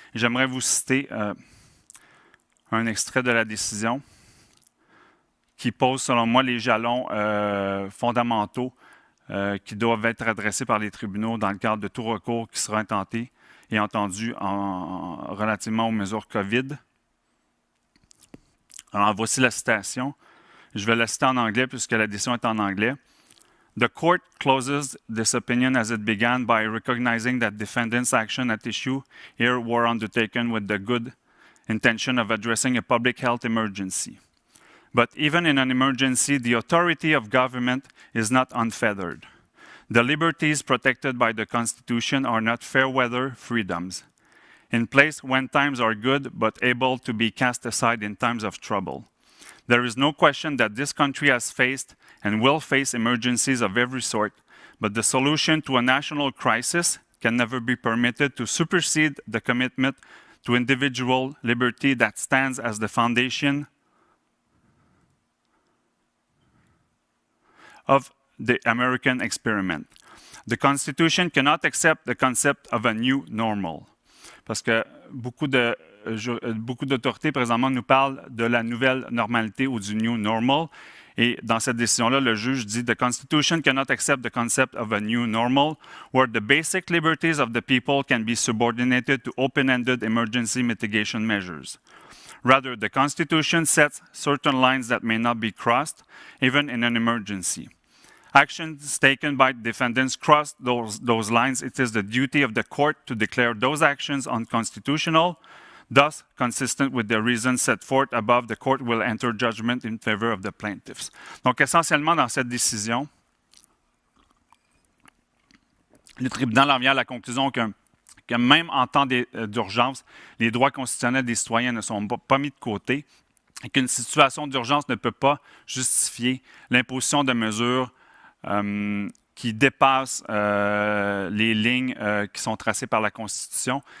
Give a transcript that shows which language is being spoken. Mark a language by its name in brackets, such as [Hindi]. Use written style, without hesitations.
[French] J'aimerais vous citer un extrait de la décision qui pose, selon moi, les jalons fondamentaux qui doivent être adressés par les tribunaux dans le cadre de tout recours qui sera intenté et entendu relativement aux mesures COVID. Alors, voici la citation. Je vais la citer en anglais puisque la décision est en anglais. [English] The court closes this opinion as it began by recognizing that defendants' action at issue here were undertaken with the good intention of addressing a public health emergency. But even in an emergency, the authority of government is not unfettered. The liberties protected by the Constitution are not fair-weather freedoms, in place when times are good but able to be cast aside in times of trouble. There is no question that this country has faced and will face emergencies of every sort, but the solution to a national crisis can never be permitted to supersede the commitment to individual liberty that stands as the foundation of the American experiment. The Constitution cannot accept the concept of a new normal. [French] Parce que beaucoup d'autorités présentement nous parlent de la nouvelle normalité ou du new normal. Et dans cette décision-là, le juge dit [English] the Constitution cannot accept the concept of a new normal where the basic liberties of the people can be subordinated to open-ended emergency mitigation measures. Rather, the Constitution sets certain lines that may not be crossed, even in an emergency. actions taken by defendants cross those lines, it is the duty of the court to declare those actions unconstitutional. Thus, consistent with the reasons set forth above, the court will enter judgment in favor of the plaintiffs. [French] Donc, essentiellement, dans cette décision, le tribunal en vient à la conclusion que même en temps d'urgence, les droits constitutionnels des citoyens ne sont pas mis de côté et qu'une situation d'urgence ne peut pas justifier l'imposition de mesures qui dépassent les lignes qui sont tracées par la Constitution.